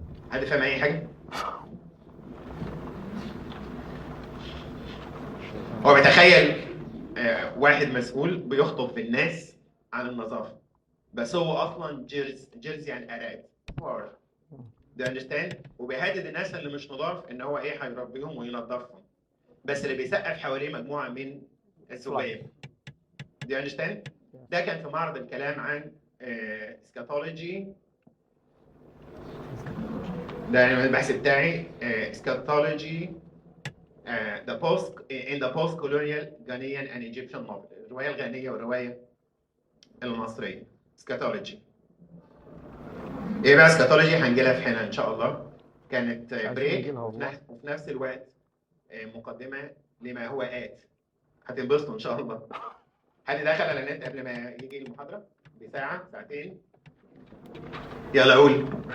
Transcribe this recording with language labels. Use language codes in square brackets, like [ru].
[ar] حد فاهم أي حاجة؟ هو بيتخيل واحد مسؤول بيخطب بالناس عن النظافة، بس هو اصلا جيرز يعني اراد فار. [en] Do you understand؟ [ar] وبيهدد الناس اللي مش نضاف ان هو ايه هيربيهم وينظفهم، بس اللي بيسقف حواليه مجموعه من الذباب. [en] Do you understand؟ [ar] ده كان في معرض الكلام عن اسكاتولوجي. ده البحث بتاعي اسكاتولوجي [en] in the post-colonial Ghanaian and Egyptian novel. [ar] الروايه الغانيه والروايه المصريه. اسكاتولوجي. ايه بقى اسكاتولوجي؟ هنجيلها في حينها ان شاء الله. كانت بريك وفي نفس الوقت مقدمه لما هو آت. هتنبسطوا ان شاء الله. حد دخل على النت قبل ما يجي المحاضره بساعه ساعتين؟ يلا قول.